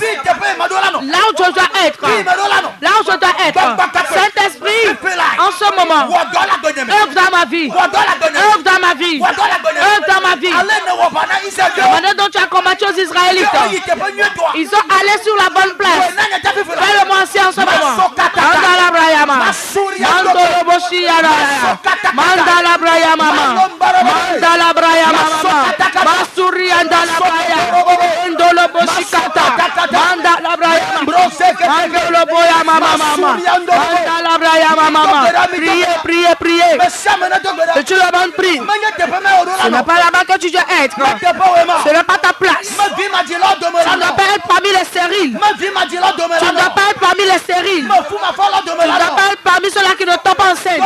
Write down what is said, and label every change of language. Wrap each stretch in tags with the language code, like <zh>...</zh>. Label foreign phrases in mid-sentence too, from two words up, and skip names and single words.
<fr>Là où je dois être. Là où je dois être. Saint-Esprit, en ce moment, œuvre dans ma vie. Œuvre dans ma vie. Œuvre dans ma vie. La manière dont tu as combattu aux Israélites, ils sont allés sur la bonne place. Fais-le-moi aussi en ce moment. Mandala Brayama. Mandolo Boshiyara. Mandala Brayama. Mandala Brayama. Masuri Andala Brayama. Mandolo Boshikata. Mandala Brayama. Mandolo Boyama. Mandala Brayama. Priez, priez, priez. Que tu le bandes prie. Ce n'est pas là-bas que tu dois être. Ce n'est pas ta place. Tu ne dois pas être parmi les stériles. Tu ne dois pas être parmi les stériles. Tu ne dois pas être parmi ceux-là qui ne tombent pas enceintes.</fr>